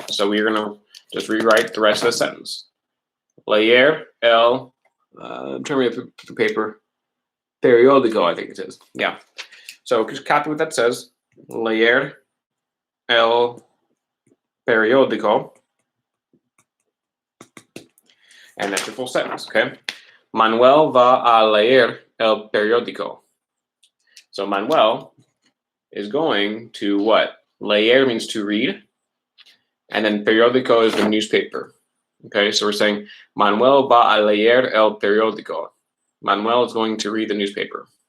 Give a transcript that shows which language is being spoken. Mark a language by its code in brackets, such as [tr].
[en] So we're going to just rewrite the rest of the sentence. [es] Leer el, [en] I'm trying to read the paper, periódico, I think it is. Yeah. So just copy what that says. [es] Leer el periódico. [en] And that's your full sentence, okay? [es] Manuel va a leer el periódico. [en] So Manuel is going to what? Leer means to read. And then periódico is the newspaper. Okay, so we're saying [es] Manuel va a leer el periódico. [en] Manuel is going to read the newspaper.